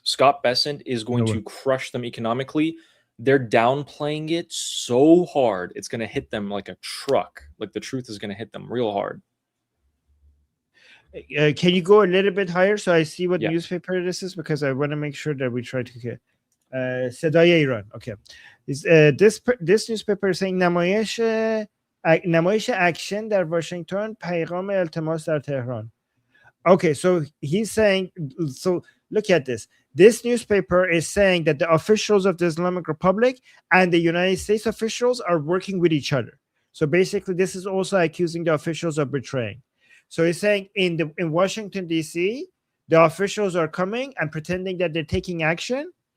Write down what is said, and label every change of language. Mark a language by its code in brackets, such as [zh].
[en] Scott Bessent is going to crush them economically. They're downplaying it so hard, it's going to hit them like a truck. Like the truth is going to hit them real hard. Can you go a little bit higher so I see what newspaper this is? Because I want to make sure that we try to get صدای ایران. Okay. This newspaper is saying [fa] نمایش اکشن در واشنگتن پیغام التماس در تهران. [en] Okay, so he's saying, so look at this. This newspaper is saying that the officials of the Islamic Republic and the United States officials are working with each other. So basically, this is also accusing the officials of betraying. So he's saying in Washington, D.C., the officials are coming and pretending that they're taking action.